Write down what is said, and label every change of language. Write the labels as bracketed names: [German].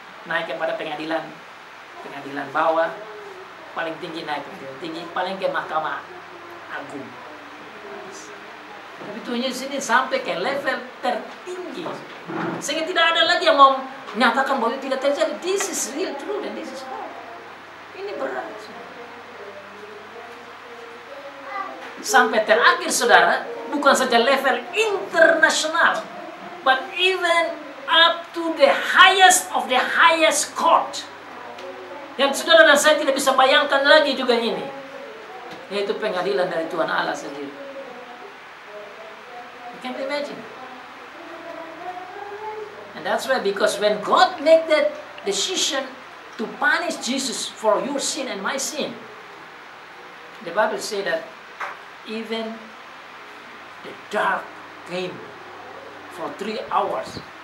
[Indonesian] Naik kepada pengadilan bawah, paling tinggi naik pengadilan tinggi, paling ke Mahkamah Agung. Tapi Tuhan Yesus ini sampai ke level tertinggi, sehingga tidak ada lagi yang mau menyatakan bahwa itu tidak terjadi. [English] This is real true dan this is wrong. [Indonesian] Ini berat. Sampai terakhir saudara, bukan saja level internasional, [English] but even up to the highest of the highest court. [Indonesian] Yang saudara dan saya tidak bisa bayangkan lagi juga ini, yaitu pengadilan dari Tuhan Allah sendiri. [English] You can't imagine. And that's why, because when God made that decision to punish Jesus for your sin and my sin, the Bible says that even the dark came for 3 hours.